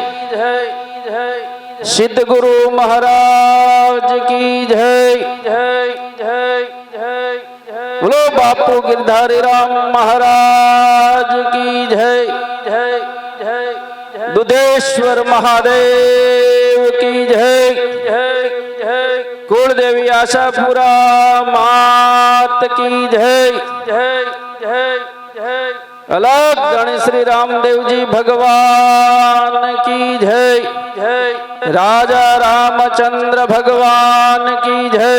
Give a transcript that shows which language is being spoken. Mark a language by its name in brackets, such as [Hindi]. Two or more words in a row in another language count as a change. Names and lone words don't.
[Hindi] सिद्ध गुरु महाराज की जय। बोलो बापू गिरधारी राम महाराज की जय। दूधेश्वर महादेव की जय। कुलदेवी आशापुरा मात की जय। अलग गणेश श्री रामदेव जी भगवान की जय। राजा रामचंद्र भगवान की जय।